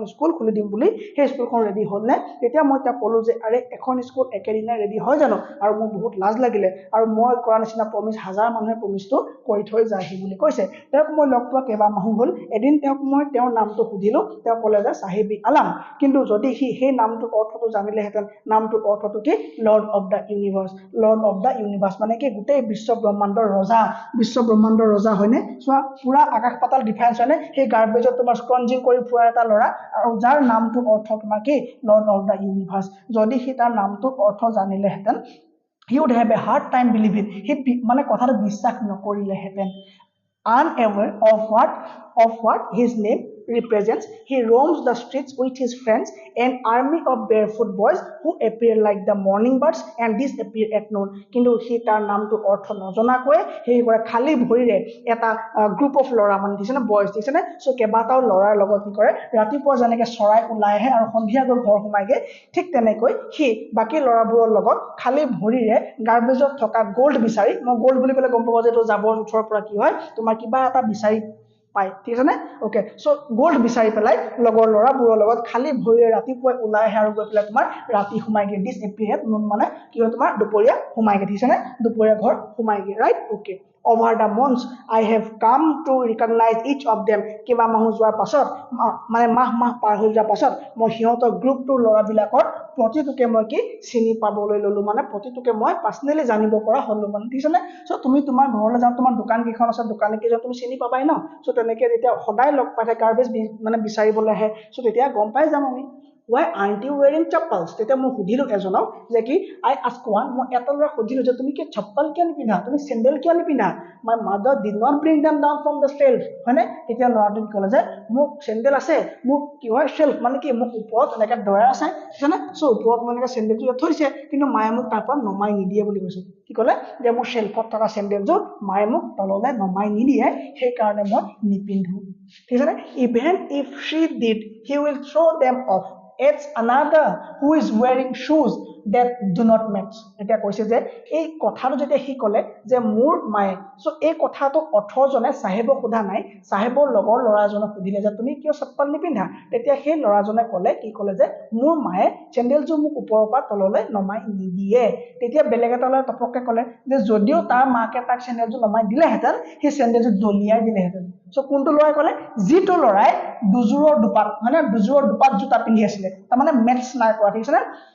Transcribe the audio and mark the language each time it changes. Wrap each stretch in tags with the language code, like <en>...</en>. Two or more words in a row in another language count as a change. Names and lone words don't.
<as>স্কুল খুলি দিম বুলি সেই স্কুলখন ৰেডি হ'লনে তেতিয়া মই তেওঁক ক'লোঁ যে আৰে এখন স্কুল একেদিনাই ৰেডি হয় জানো আৰু মোৰ বহুত লাজ লাগিলে আৰু মই কৰা নিচিনা প্ৰমিছ হাজাৰ মানুহে প্ৰমিছটো কৰি থৈ যায়হি বুলি কৈছে তেওঁক মই লগ পোৱা কেইবামাহ হ'ল এদিন তেওঁক মই তেওঁৰ নামটো সুধিলোঁ তেওঁ ক'লে যে চাহেব ই আলম কিন্তু যদি সি সেই নামটোৰ অৰ্থটো জানিলেহেঁতেন নামটোৰ অৰ্থটো কি</as> <en>Lord of the Universe</en> <as>মানে কি গোটেই বিশ্ব ব্ৰহ্মাণ্ডৰ ৰজা হয়নে চোৱা পুৰা আকাশ পাতাল ডিফাৰেঞ্চ হয়নে সেই গাৰ্বেজত তোমাৰ স্ক্ৰঞ্জিং কৰি ফুৰা এটা ল'ৰা আৰু যাৰ নামটোৰ অৰ্থ তোমাৰ কি</as> <en>Lord of the Universe</en> <as>যদি সি তাৰ নামটোৰ অৰ্থ জানিলেহেঁতেন</as> <en>he would have a hard time believing he</en> <as>মানে কথাটো বিশ্বাস নকৰিলেহেঁতেন unaware</as> <en>of what his name represents he roams the streets with his friends an army of barefoot boys who appear like the morning birds and disappear at noon</en> <as>কিন্তু সি তাৰ নামটো অৰ্থ নজনাকৈ সেই কৰে খালি ভৰিৰে এটা</as> <en>group of</en> <as>ল'ৰা মানে দিছেনে বয়জ দিছেনে চ' কেইবাটাও ল'ৰাৰ লগত কি কৰে ৰাতিপুৱা যেনেকৈ চৰাই ওলাই আহে আৰু সন্ধিয়া গৈ ঘৰ সোমাইগে ঠিক তেনেকৈ সি বাকী ল'ৰাবোৰৰ লগত খালি ভৰিৰে গাৰ্বেজত থকা গ'ল্ড বিচাৰি মই গ'ল্ড বুলি ক'লে গম পাব যে এইটো জাবৰ জোথৰ পৰা কি হয় তোমাৰ কিবা এটা বিচাৰি পায় ঠিক আছে নে</as> <en>okay so gold</en> <as>বিচাৰি পেলাই লগৰ ল'ৰাবোৰৰ লগত খালি ভৰিৰে ৰাতিপুৱাই ওলাই আহে আৰু গৈ পেলাই তোমাৰ ৰাতি সোমাইগে</as> <en>disappear noon</en> <as>মানে কি হয় তোমাৰ দুপৰীয়া সোমাইগে ঠিক আছে নে দুপৰীয়া ঘৰ সোমাইগে</as> <en>right okay over the months I have come to recognize each of them</en> <as>কিবা মাহ যোৱাৰ পাছত মানে মাহ পাৰ হৈ যোৱাৰ পাছত মই সিহঁতৰ গ্ৰুপটোৰ ল'ৰাবিলাকৰ প্ৰতিটোকে মই কি চিনি পাবলৈ ল'লো মানে প্ৰতিটোকে মই পাৰ্চনেলি জানিব পৰা হ'লো মানে ঠিক আছে নে চ' তুমি তোমাৰ ঘৰলৈ যাওঁ তোমাৰ দোকান কেইখন আছে দোকানী কেইজন তুমি চিনি পাবাই ন চ' তেনেকৈ যেতিয়া সদায় লগ পাই থাকে গাৰ্বেজ মানে বিচাৰিবলৈ আহে চ' তেতিয়া গম পাই যাম আমি</as> <en>why aren't you wearing chappals</en> <as>তেতিয়া মই সুধিলোঁ এজনক যে কি</as> <en>I ask one</en> <as>মই এটা ল'ৰা সুধিলোঁ যে তুমি কি চপ্পল কিয় নিপিন্ধা তুমি চেণ্ডেল কিয় নিপিন্ধা</as> <en>my mother did not bring them down from the shelf</en> <as>হয়নে তেতিয়া ল'ৰাটোৱে ক'লে যে মোক চেণ্ডেল আছে মোক কি হয় শেল্ফ মানে কি মোক ওপৰত এনেকৈ ডয়াৰ আছে ঠিক আছে নে চ' ওপৰত মই এনেকৈ চেণ্ডেলটো ইয়াত থৈছে কিন্তু মায়ে মোক তাৰ পৰা নমাই নিদিয়ে বুলি কৈছে কি ক'লে যে মোৰ শেল্ফত থকা চেণ্ডেলযোৰ মায়ে মোক তললৈ নমাই নিদিয়ে সেইকাৰণে মই নিপিন্ধো ঠিক আছে নে</as> <en>even if she did he will throw them off it's another who is wearing shoes that do not</en> <as>match এতিয়া কৈছে যে এই কথাটো যেতিয়া সি ক'লে যে মোৰ মায়ে সো এই কথাটো 18 জনে সাহেবক সোধা নাই সাহেবৰ লগৰ ল'ৰাজনক সুধিলে যে তুমি কিয় চপ্পল নিপিন্ধা তেতিয়া সেই ল'ৰাজনে ক'লে কি ক'লে যে মোৰ মায়ে চেণ্ডেলযোৰ মোক ওপৰৰ পৰা তললৈ নমাই নিদিয়ে তেতিয়া বেলেগ এটা ল'ৰাই তপককে ক'লে যে যদিও তাৰ মাকে তাক চেণ্ডেলযোৰ নমাই দিলেহেঁতেন সেই চেণ্ডেলযোৰ দলিয়াই দিলেহেঁতেন সো কোনটো ল'ৰাই ক'লে যিটো ল'ৰাই দুজোৰৰ দুপাত মানে দুজোৰৰ দুপাত জোতা পিন্ধি আছিলে তাৰমানে মেটছ নাই কৰা ঠিক আছে নে</as>